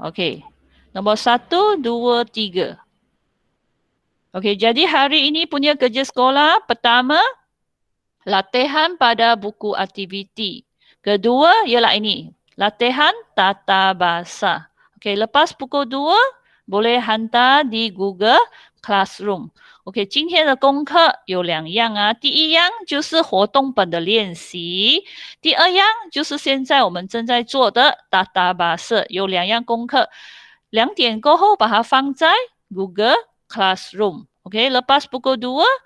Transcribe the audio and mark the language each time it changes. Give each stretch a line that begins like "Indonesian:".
Malay: Okey. Nombor 1, 2, 3. Okey, jadi hari ini punya kerja sekolah pertama, latihan pada buku aktiviti. Kedua ialah ini, latihan tata bahasa. Okey, lepas pukul 2, boleh hantar di Google Classroom.
Chinese: OK， 今天的功课有2样第一样就是活动本的练习，第二样就是现在我们正在做的 Tata Bahasa， 有2样功课。 2点过后把它放在 Google Classroom。OK，
Malay: lepas pukul 2